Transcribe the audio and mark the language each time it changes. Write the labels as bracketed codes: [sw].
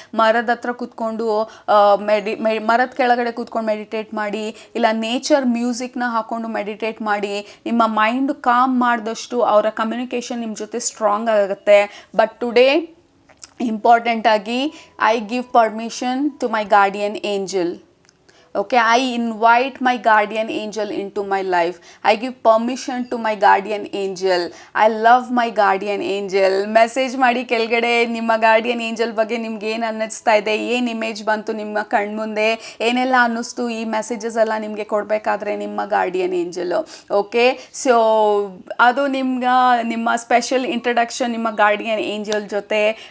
[kn] ಮರದ ಹತ್ರ ಕೂತ್ಕೊಂಡು ಮರದ ಕೆಳಗಡೆ ಕೂತ್ಕೊಂಡು ಮೆಡಿಟೇಟ್ ಮಾಡಿ, ಇಲ್ಲ ನೇಚರ್ ಮ್ಯೂಸಿಕ್ನ ಹಾಕ್ಕೊಂಡು ಮೆಡಿಟೇಟ್ ಮಾಡಿ. ನಿಮ್ಮ ಮೈಂಡ್ ಕಾಮ್ ಮಾಡಿದಷ್ಟು ಅವರ ಕಮ್ಯುನಿಕೇಷನ್ ನಿಮ್ಮ ಜೊತೆ ಸ್ಟ್ರಾಂಗ್ ಆಗುತ್ತೆ. [en] But today important ಆಗಿ, I give permission to my guardian angel. Okay, I invite my guardian angel into my life. I give permission to my guardian angel. I love my guardian angel. [kn] Message ಮಾಡಿ ಕೆಳಗಡೆ ನಿಮ್ಮ guardian angel ಬಗ್ಗೆ ನಿಮ್ಗೆ ಏನು ಅನ್ನಿಸ್ತಾ ಇದೆ, ಏನು image ಬಂತು ನಿಮ್ಮ ಕಣ್ಮುಂದೆ, ಏನೆಲ್ಲ ಅನ್ನಿಸ್ತು. ಈ ಮೆಸೇಜಸ್ ಎಲ್ಲ ನಿಮಗೆ ಕೊಡಬೇಕಾದ್ರೆ ನಿಮ್ಮ ಗಾರ್ಡಿಯನ್ ಏಂಜಲು. ಓಕೆ, ಸೊ ಅದು ನಿಮ್ಮ ಸ್ಪೆಷಲ್ ಇಂಟ್ರಡಕ್ಷನ್ ನಿಮ್ಮ ಗಾರ್ಡಿಯನ್ ಏಂಜಲ್ ಜೊತೆ.